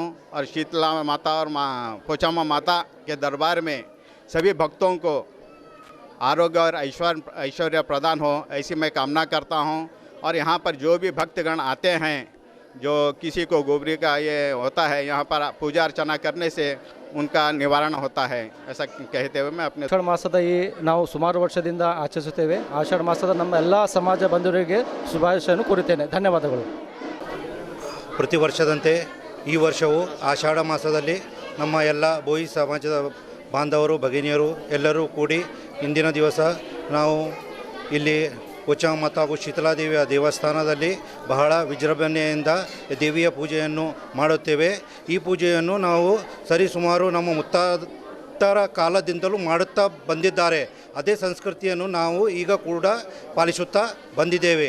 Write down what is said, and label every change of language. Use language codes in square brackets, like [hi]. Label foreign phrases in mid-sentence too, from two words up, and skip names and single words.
[hi] और शीतला माता और पोचम्मा माता के दरबार में सभी भक्तों को आरोग्य और ऐश्वर्य प्रदान हो ऐसी मैं कामना करता हूं। और यहाँ पर जो भी भक्तगण आते हैं, जो किसी को गोबरी का ये होता है, यहाँ पर पूजा अर्चना करने से उनका निवारण होता है ऐसा कहते हुए मैं अपने [kn] ಆಷಾಢ ಮಾಸದ ನಾವು ಸುಮಾರು ವರ್ಷದಿಂದ ಆಚರಿಸುತ್ತೇವೆ. ಆಷಾಢ ಮಾಸದ ನಮ್ಮ ಎಲ್ಲ ಸಮಾಜ ಬಂಧುಗಳಿಗೆ ಶುಭಾಶಯವನ್ನು ಕೋರುತ್ತೇನೆ. ಧನ್ಯವಾದಗಳು. ಪ್ರತಿ ವರ್ಷದಂತೆ ಈ ವರ್ಷವೂ ಆಷಾಢ ಮಾಸದಲ್ಲಿ ನಮ್ಮ ಎಲ್ಲ ಬೋಯಿ ಸಮಾಜದ ಬಾಂಧವರು ಭಗಿನಿಯರು ಎಲ್ಲರೂ ಕೂಡಿ ಇಂದಿನ ದಿವಸ ನಾವು ಇಲ್ಲಿ पोचम्मा माता ಹಾಗೂ शीतलादेविಯ ದೇವಸ್ಥಾನದಲ್ಲಿ ಬಹಳ ವಿಜೃಂಭಣೆಯಿಂದ ದೇವಿಯ ಪೂಜೆಯನ್ನು ಮಾಡುತ್ತೇವೆ. ಈ ಪೂಜೆಯನ್ನು ನಾವು ಸರಿಸುಮಾರು ನಮ್ಮ ಮುತ್ತಾತರ ಕಾಲದಿಂದಲೂ ಮಾಡುತ್ತಾ ಬಂದಿದ್ದಾರೆ. ಅದೇ ಸಂಸ್ಕೃತಿಯನ್ನು ನಾವು ಈಗ ಕೂಡ ಪಾಲಿಸುತ್ತಾ ಬಂದಿದ್ದೇವೆ.